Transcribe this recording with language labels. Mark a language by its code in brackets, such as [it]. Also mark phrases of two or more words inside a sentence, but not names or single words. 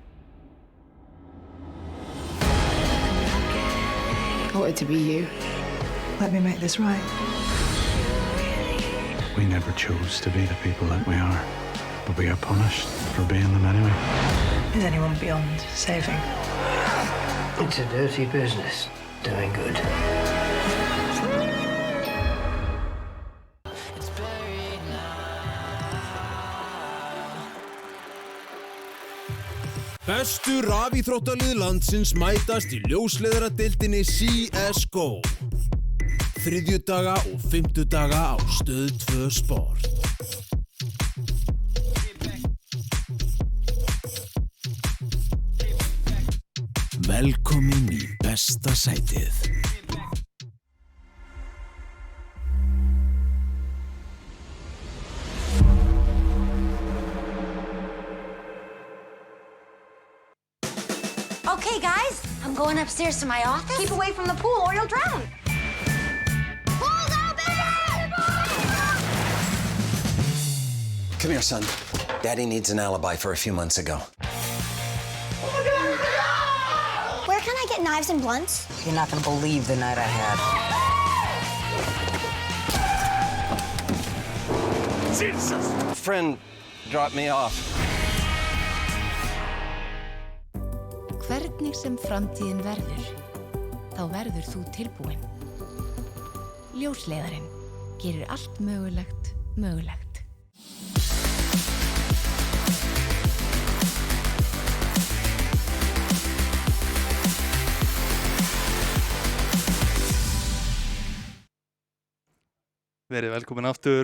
[en] I wanted to be you. Let me make this right. We never chose to be the people that we are, but we are punished for being them anyway. Is anyone beyond saving? It's a dirty business, doing good. [is] Bestu rafíþróttalið landsins mætast í ljósleiðaradeildinni CSGO. Þriðjudaga og fimmtudaga á Stöð 2 Sport. Velkomin í besta sætið. [en] Okay, guys, I'm going upstairs to my office. Keep away from the pool or you'll drown. Pool's open! Come here, son. Daddy needs an alibi for a few months ago. Where can I get knives and blunts? You're not gonna believe the night I had. Jesus! A friend dropped me off. [is] Hvernig sem framtíðin verður, þá verður þú tilbúin. Ljósleiðarinn gerir allt mögulegt mögulegt. Verið velkomin aftur.